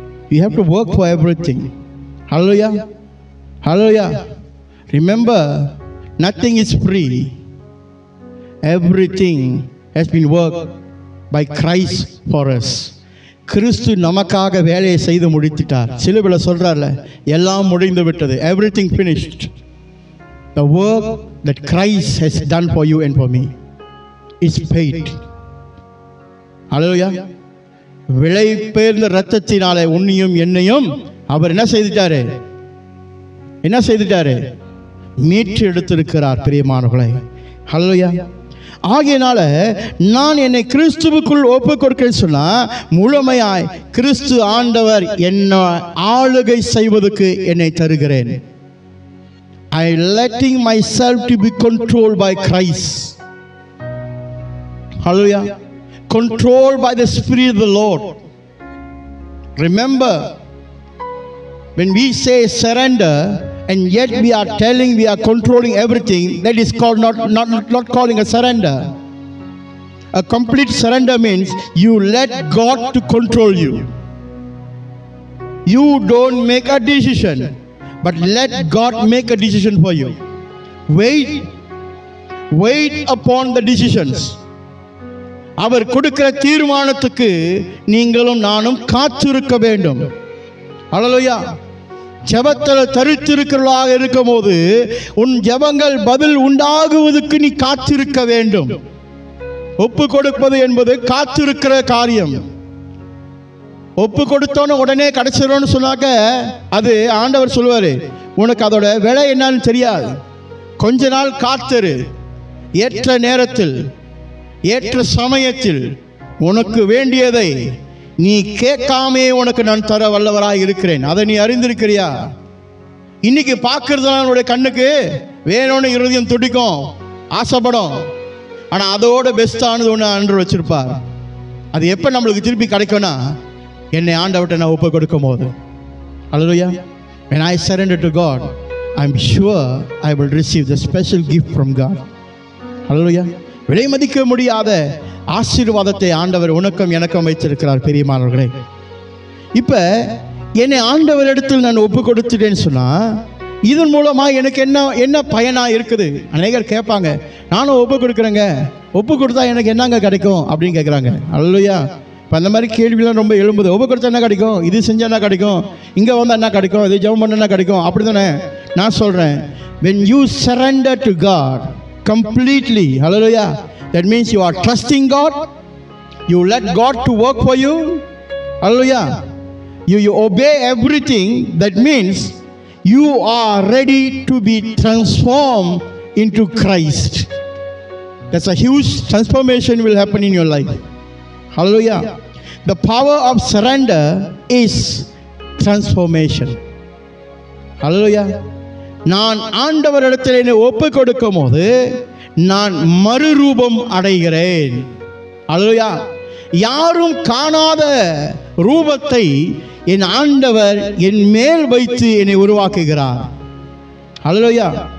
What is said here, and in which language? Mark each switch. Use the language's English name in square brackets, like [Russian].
[English] We have to work for everything. Hallelujah. Hallelujah. Remember, nothing is free. Everything has been worked by Christ for us. [Tamil] கிறிஸ்து நமக்காக வேலையை செய்து முடித்துட்டார். சிலுவையில் சொல்றார்ல, எல்லாம் முடிந்து விட்டது. [English] Everything finished. The work that Christ has done for you and for me is paid. Hallelujah. [Tamil] விலை பெயர்ந்த இரத்தத்தினாலே உன்னையும் என்னையும் அவர் என்ன செய்துட்டாரு? என்ன செய்துட்டாரு? மீட்டு எடுத்திருக்கிறார். பிரியமானவர்களே, ஹல்லேலூயா. ஆகையினால நான் என்னை கிறிஸ்துவுக்குள் ஒப்பு கொடுக்கிறேன்னு சொன்னா முழுமையாய் கிறிஸ்து ஆண்டவர் என்ன ஆளுகை செய்வதற்கு என்னை தருகிறேன். [English] I letting myself to be controlled by Christ. Hallelujah. Controlled by the Spirit of the Lord. Remember, when we say surrender and yet we are telling we are controlling everything, that is called not calling a surrender. A complete surrender means you let God to control you. You don't make a decision, but let God make a decision for you. Wait upon the decisions. [Tamil] அவர் கொடுக்கிற தீர்மானத்துக்கு நீங்களும் நானும் காத்திருக்க வேண்டும். ஹல்லேலூயா. ஜெபத்தில் தரித்திருக்கிறவர்களாக இருக்கும்போது உன் ஜெபங்கள் பதில் உண்டாகுவதற்கு நீ காத்திருக்க வேண்டும். ஒப்பு கொடுப்பது என்பது காத்திருக்கிற காரியம். ஒப்பு கொடுத்தோன்னு உடனே கிடைச்சிடும்னு சொன்னாக்க அது ஆண்டவர் சொல்லுவார், உனக்கு அதோட விலை என்னன்னு தெரியாது, கொஞ்ச நாள் காத்திரு, ஏற்ற நேரத்தில் ஏற்ற சமயத்தில் உனக்கு வேண்டியதை நீ கேட்காமே உனக்கு நான் தர வல்லவராக இருக்கிறேன். அதை நீ அறிந்திருக்கிறியா? இன்னைக்கு பார்க்கறதுனால உன்னுடைய கண்ணுக்கு வேணும்னு இருதயம் துடிக்கும், ஆசைப்படும். ஆனால் அதோட பெஸ்டானது ஒன்று ஆண்டு வச்சிருப்பார். அது எப்போ நம்மளுக்கு திருப்பி கிடைக்கும்னா என்னை ஆண்டவர்கிட்ட நான் ஒப்பு கொடுக்கும் போது. ஹல்லேலூயா. [English] When I surrender to God, I'm sure I will receive the special gift from God. [Tamil] ஹல்லேலூயா. விலை மதிக்க முடியாத ஆசீர்வாதத்தை ஆண்டவர் உனக்கும் எனக்கும் வைத்திருக்கிறார். பெரியமானவர்களே, இப்போ என்னை ஆண்டவரிடத்தில் நான் ஒப்பு கொடுத்துட்டேன்னு சொன்னால் இதன் மூலமாக எனக்கு என்ன பயனாக இருக்குது? அநேகர் கேட்பாங்க, நானும் ஒப்பு கொடுக்குறேங்க, ஒப்பு கொடுத்தா எனக்கு என்னங்க கிடைக்கும் அப்படின்னு கேட்குறாங்க. ஹல்லேலூயா. இப்போ அந்த மாதிரி கேள்விலாம் ரொம்ப எழும்புது. ஒப்பு கொடுத்தா என்ன கிடைக்கும், இது செஞ்சால் என்ன கிடைக்கும், இங்கே வந்தால் என்ன கிடைக்கும், இது ஜெபம் பண்ண என்ன கிடைக்கும், அப்படி தானே நான் சொல்கிறேன். [English] when you surrender to God completely, hallelujah, that means you are trusting God, you let God to work for you, hallelujah, you obey everything. That means you are ready to be transformed into Christ. That's a huge transformation will happen in your life. Hallelujah. The power of surrender is transformation. Hallelujah. [Tamil] நான் ஆண்டவரிடத்தில் என்னை ஒப்பு கொடுக்கும் போது நான் மறுரூபம் அடைகிறேன். ஹல்லேலூயா. யாரும் காணாத ரூபத்தை என் ஆண்டவர் என் மேல் வைத்து என்னை உருவாக்குகிறார். ஹல்லேலூயா.